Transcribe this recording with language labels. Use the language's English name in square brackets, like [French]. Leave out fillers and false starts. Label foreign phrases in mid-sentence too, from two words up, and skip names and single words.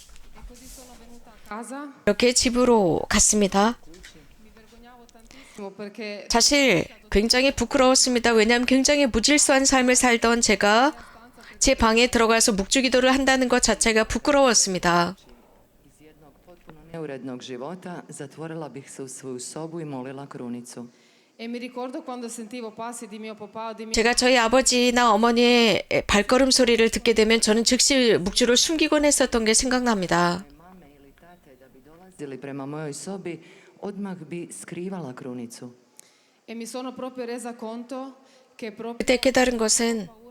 [Korean] 이렇게 집으로 갔습니다. 사실 굉장히 부끄러웠습니다. 왜냐하면 굉장히 무질서한 삶을 살던 제가 제 방에 들어가서 묵주기도를 한다는 것 자체가 부끄러웠습니다. [Croatian] neurednog života, zatvorila bih se u svoju sobu i molila krunicu. [Korean] 제가 저희 아버지나 어머니의 발걸음 소리를 듣게 되면 저는 즉시 묵주를 숨기곤 했었던 게 생각납니다. [Croatian] Mame ili tate da bi dolazili prema mojoj sobi, odmah bi skrivala krunicu. [Korean] 그때 깨달은 것은